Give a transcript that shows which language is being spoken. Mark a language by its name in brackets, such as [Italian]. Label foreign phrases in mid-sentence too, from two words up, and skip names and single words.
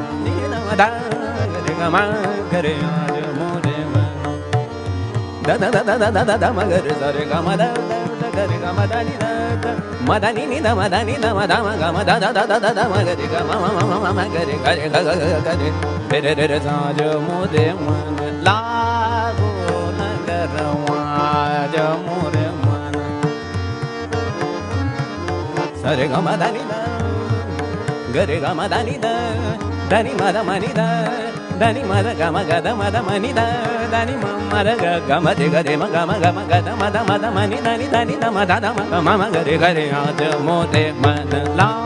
[Hindi] ni da ma da re ga ma ga re आज मोरे मन da da da da da da da ma ga re sa re ga ma da ga re ga ma da ni ni da ma da ni da ma da ma ga ma da da da da da ma ga re ga ma ma ga re ga re ga re re re sa जो मोरे मन लागो नगरवा जो मोरे मन sa re ga ma da ni da ga re ga ma da ni da ni ma da ma ni da ni ma da ga ma ma ni da ni ma da ga ma de ga ma ga da ma ni da ni da ma da ma ga re आज मोरे मन ला